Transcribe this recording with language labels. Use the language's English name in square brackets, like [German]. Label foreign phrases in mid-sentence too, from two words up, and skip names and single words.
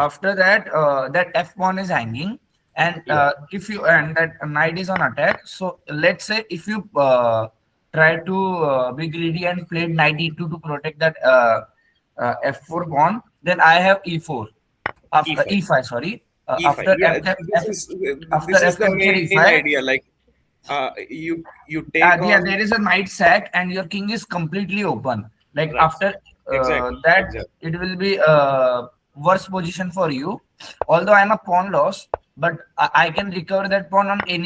[English] after that that f pawn is hanging, and yeah. if you and that knight is on attack. So let's say if you try to be greedy and played knight e2 to protect that f4 pawn, then I have e4 after e5, e5. Sorry, e5. Yeah, this is after this is f the capture main e5. idea. Like, you take Yeah, on. there is a knight sack, and your king is completely open. Like Right. after Exactly. that, Exactly. it will be worse position for you. Although I'm a pawn loss, but I can recover that pawn on any